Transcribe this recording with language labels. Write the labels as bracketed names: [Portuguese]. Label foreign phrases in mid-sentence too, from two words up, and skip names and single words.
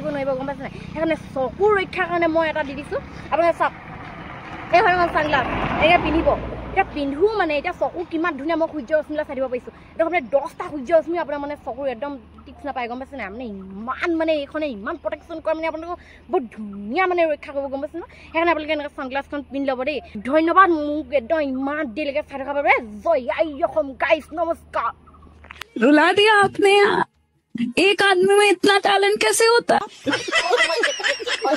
[Assamese] নোৱাৰিব গম পাইছে নাই সেইকাৰণে চকুৰ ৰক্ষাৰ কাৰণে মই এটা দি দিছোঁ আপোনালোকে চাওক এই হয় মই চানগ্লাছ এনেকৈ পিন্ধিব এতিয়া পিন্ধো মানে এতিয়া চকু কিমান ধুনীয়া মই সূৰ্য ৰশ্মিলৈ চাই দিব পাৰিছোঁ এতিয়া মানে 10টা সূৰ্য ৰশ্মি আপোনাৰ মানে চকুৰ একদম টিপছ নাপায় গম পাইছে নাই মানে ইমান মানে এইখনে ইমান প্ৰটেকশ্যন কৰে মানে আপোনালোকক বহুত ধুনীয়া মানে ৰক্ষা কৰিব গম পাইছে ন সেইকাৰণে আপোনালোকে এনেকৈ চানগ্লাছখন পিন্ধি ল'ব দেই ধন্যবাদ মোক একদম ইমান দেৰিলৈকে চাই থকাৰ বাবে জয় আই অসম গাইছ নমস্কাৰ [Hindi] रुला दिया आपने यार एक आदमी में इतना टैलेंट कैसे होता